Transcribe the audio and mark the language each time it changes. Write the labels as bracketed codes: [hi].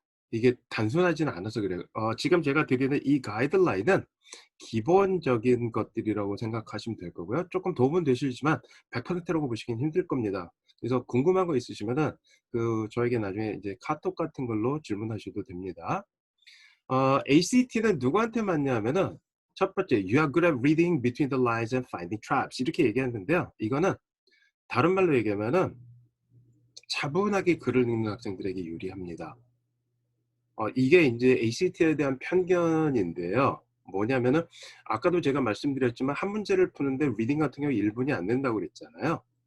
[ko] 이게 단순하지는 않아서 그래요. 지금 제가 드리는 이 가이드라인은 기본적인 것들이라고 생각하시면 될 거고요. 조금 도움은 되시지만 100%라고 보시긴 힘들 겁니다. 그래서 궁금한 거 있으시면은 그 저에게 나중에 이제 카톡 같은 걸로 질문하셔도 됩니다. ACT는 누구한테 맞냐 하면은 첫 번째 [en] "You are good at reading between the lines and finding traps." [ko] 이렇게 얘기했는데요. 이거는 다른 말로 얘기하면은 차분하게 글을 읽는 학생들에게 유리합니다. 이게 인제 ACT에 대한 편견인데요. 뭐냐면은 아까도 제가 말씀드렸지만 한 문제를 푸는데 리딩 같은 경우 1 분이 안 된다고 그랬잖아요.